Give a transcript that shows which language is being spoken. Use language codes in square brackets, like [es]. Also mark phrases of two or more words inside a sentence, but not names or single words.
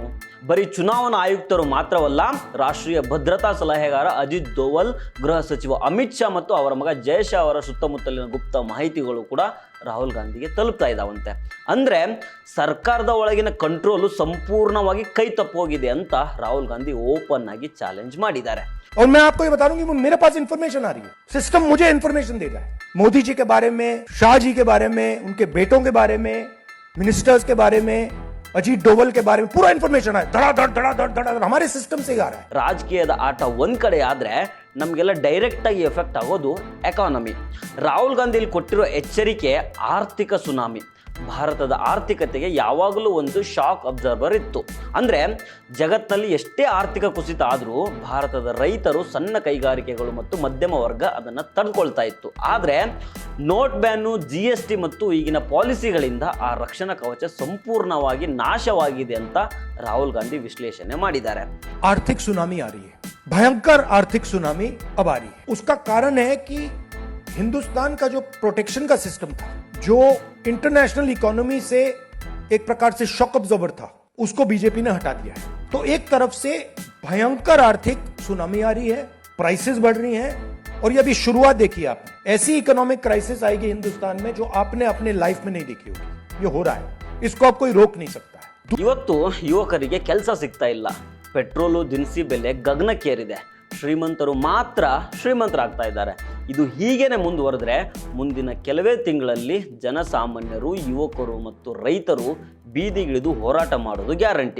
[kn] ಬರೀ ಚುನಾವಣಾ ಆಯುಕ್ತರು ಮಾತ್ರವಲ್ಲ, ರಾಷ್ಟ್ರೀಯ ಭದ್ರತಾ ಸಲಹೆಗಾರ ಅಜಿತ್ ದೋವಲ್, ಗೃಹ ಸಚಿವ ಅಮಿತ್ ಶಾ ಮತ್ತು ಅವರ ಮಗ ಜಯ ಶಾ ಅವರ ಸುತ್ತಮುತ್ತಲಿನ ಗುಪ್ತ ಮಾಹಿತಿಗಳು ಕೂಡ ರಾಹುಲ್ ಗಾಂಧಿಗೆ ತಲುಪ್ತಾ ಇದ್ದಾವಂತೆ. ಅಂದ್ರೆ ಸರ್ಕಾರದ ಒಳಗಿನ ಕಂಟ್ರೋಲು ಸಂಪೂರ್ಣವಾಗಿ ಕೈ ತಪ್ಪೋಗಿದೆ ಅಂತ ರಾಹುಲ್ ಗಾಂಧಿ ಓಪನ್ ಆಗಿ ಚಾಲೆಂಜ್ ಮಾಡಿದ್ದಾರೆ. [hi] और मैं आपको ये बता दूं कि मेरे पास इंफॉर्मेशन आ रही है, सिस्टम मुझे इंफॉर्मेशन दे रहा है. मोदी जी के बारे में, शाह जी के बारे में, उनके बेटों के बारे में, मिनिस्टर्स के बारे में, अजीत डोवल के बारे में पूरा इंफॉर्मेशन है. धड़ा हमारे सिस्टम से आ रहा है. [kn] ರಾಜಕೀಯದ ಆಟ ಒಂದ್ ಕಡೆ ಆದ್ರೆ ನಮಗೆಲ್ಲ ಡೈರೆಕ್ಟ್ ಆಗಿ ಎಫೆಕ್ಟ್ ಆಗೋದು ಎಕಾನಮಿ. ರಾಹುಲ್ ಗಾಂಧಿ ಕೊಟ್ಟಿರೋ ಎಚ್ಚರಿಕೆ ಆರ್ಥಿಕ ಸುನಾಮಿ. ಭಾರತದ ಆರ್ಥಿಕತೆಗೆ ಯಾವಾಗಲೂ ಒಂದು [en] shock absorber [kn] ಇತ್ತು. ಅಂದರೆ ಜಗತ್ತಿನಲ್ಲಿ ಎಷ್ಟೇ ಆರ್ಥಿಕ ಕುಸಿತ ಆದರೂ ಭಾರತದ ರೈತರು, ಸಣ್ಣ ಕೈಗಾರಿಕೆಗಳು ಮತ್ತು ಮಧ್ಯಮ ವರ್ಗ ಅದನ್ನು ತಡ್ಕೊಳ್ತಾ ಇತ್ತು. ಆದರೆ [en] note ban, [kn] GST ಮತ್ತು ಈಗಿನ ಪಾಲಿಸಿಗಳಿಂದ ಆ ರಕ್ಷಣಾ ಕವಚ ಸಂಪೂರ್ಣವಾಗಿ ನಾಶವಾಗಿದೆ ಅಂತ ರಾಹುಲ್ ಗಾಂಧಿ ವಿಶ್ಲೇಷಣೆ ಮಾಡಿದ್ದಾರೆ. [hi] आर्थिक सुनामी आ रही है, भयंकर आर्थिक सुनामी अब आ रही है. उसका कारण है कि हिंदुस्तान का जो प्रोटेक्शन का सिस्टम था, जो [en] international economy [hi] से एक प्रकार से [en] shock absorber [hi] था, उसको बीजेपी ने हटा दिया है. तो एक तरफ से भयंकर आर्थिक सुनामी आ रही है, प्राइसेस बढ़ रही हैं, और ये अभी शुरुआत देखी आपने, ऐसी [en] economic crisis [hi] आएगी हिंदुस्तान में जो आपने अपने लाइफ में नहीं देखी होगी। ये हो रहा है, इसको आप कोई रोक नहीं सकता है। [kn] ಇವತ್ತು ಯುವಕರಿಗೆ ಕೆಲಸ ಸಿಗ್ತಾ ಇಲ್ಲ, ಪೆಟ್ರೋಲು ದಿನಸಿ ಬೆಲೆ ಗಗನಕ್ಕೇರಿದೆ, ಶ್ರೀಮಂತರು ಮಾತ್ರ ಶ್ರೀಮಂತರಾಗ್ತಾ ಇದ್ದಾರೆ. ಇದು ಹೀಗೇನೆ ಮುಂದುವರೆದ್ರೆ ಮುಂದಿನ ಕೆಲವೇ ತಿಂಗಳಲ್ಲಿ ಜನಸಾಮಾನ್ಯರು, ಯುವಕರು ಮತ್ತು ರೈತರು ಬೀದಿಗಿಳಿದು ಹೋರಾಟ ಮಾಡೋದು ಗ್ಯಾರಂಟಿ.